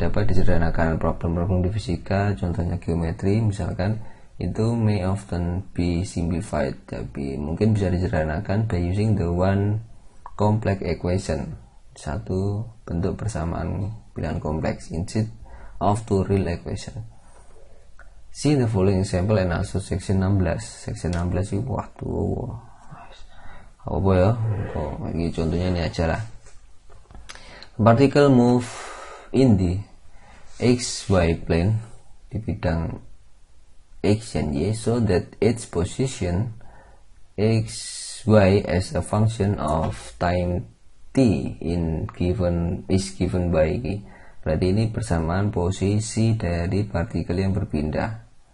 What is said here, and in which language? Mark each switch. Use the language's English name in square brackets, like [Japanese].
[Indonesian] Dapat disederhanakan. Problem-problem di fisika, contohnya geometri misalkan, itu [English] may often be simplified, [Indonesian] tapi mungkin bisa disederhanakan [English] by using the one complex equation, [Indonesian] satu bentuk persamaan bilangan kompleks, [English] instead of two real equation. See the following example and also section 16. [Indonesian] Section 16 itu waduh apa ya, ini contohnya ini aja lah. [English] Particle move in the xy plane [Indonesian] di bidang [English] X and Y so that its position xy as a function of time t is given by y. [Indonesian] Berarti ini persamaan posisi dari partikel yang berpindah.